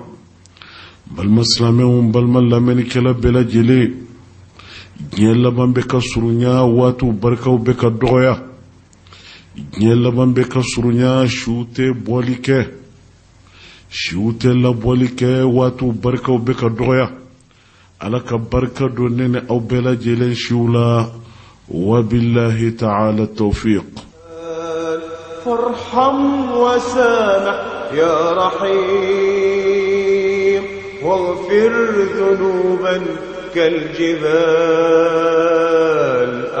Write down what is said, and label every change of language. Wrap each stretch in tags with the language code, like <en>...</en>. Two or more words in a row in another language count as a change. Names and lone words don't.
<bm>Balima silamɛw balima lamɛnnikɛla bɛɛ lajɛlen, diɲɛ laban bɛ ka surunya, waatiw barikaw bɛ ka dɔgɔya. Diɲɛ laban bɛ ka surunya, siw tɛ bɔli kɛ, siw tɛ labɔli kɛ, waatiw barikaw bɛ ka dɔgɔya. Ala ka barika don ne ni aw bɛɛ lajɛlen siw la.</bm> <ar>وبالله تعالى توفيق. فارحم وسامح يا رحيم واغفر ذنوبا كالجبال.</ar>